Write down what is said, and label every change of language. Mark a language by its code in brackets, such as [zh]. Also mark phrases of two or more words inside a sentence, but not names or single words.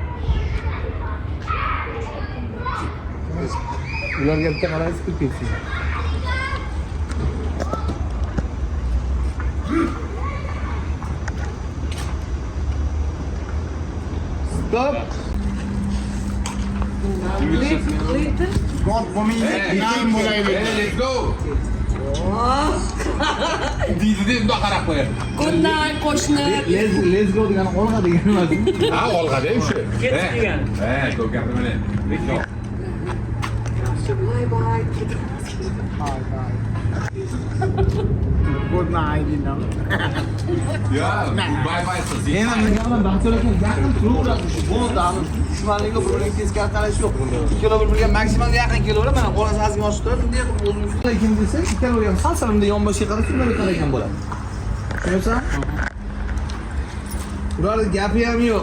[uz] Ularga bitta qarangiz kirib ketsin. Stop. God bo'lmaydi. Keyin bo'laylik. [en] Let's go. [uz] Deydi bundoq qarab qo'yadi. [en] Good night qo'shni. Let's go [uz] degani olg'a degani emas. Ha, olg'ada o'sha. Ketdi degan. Ko'p gapirma. [en] Let's go. Bye bye. Good night, you know. Ya, bye bye qiz. [uz] Yana menga baxtiyor ekan, yaqin turaverasiz. Bo'ldi, ani dushmanlikka bir-biriga teskari qarash yo'q. Ikkala bir-biriga maksimal yaqin kelaveradi. Mana bolasi azga oshib turadi, bunday qilib o'zim ustida ekan desa, ikkalavari ham salsalimda yonboshga qarab shunday qaragan bo'ladi. Tushunsan? Ularning gapi ham yo'q.